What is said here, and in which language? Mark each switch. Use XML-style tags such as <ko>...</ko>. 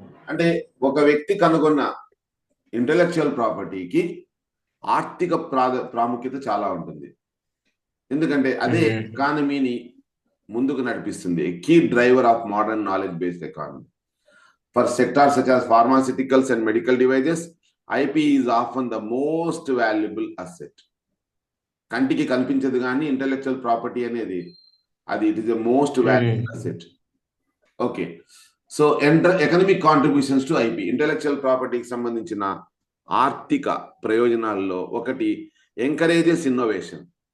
<te>అంటే ఒక వ్యక్తి కనుగొన్న ఇంటెలెక్చువల్ ప్రాపర్టీకి ఆర్థిక ప్రాముఖ్యత చాలా ఉంటుంది. ఎందుకంటే అదే ఎకానమీని ముందుకు నడిపిస్తుంది,</te> <en>Key driver of modern knowledge based economy. For sectors such as pharmaceuticals and medical devices, IP is often the most valuable asset.</en> <te>కంటికి కనిపించదు కానీ ఇంటెలెక్చువల్ ప్రాపర్టీ అనేది అది</te> <en>It is the most valuable asset. Okay, so economic contributions to IP.</en> <te>Intellectual ప్రాపర్టీకి సంబంధించిన ఆర్థిక ప్రయోజనాల్లో ఒకటి,</te> <en>Encourages innovation.</en>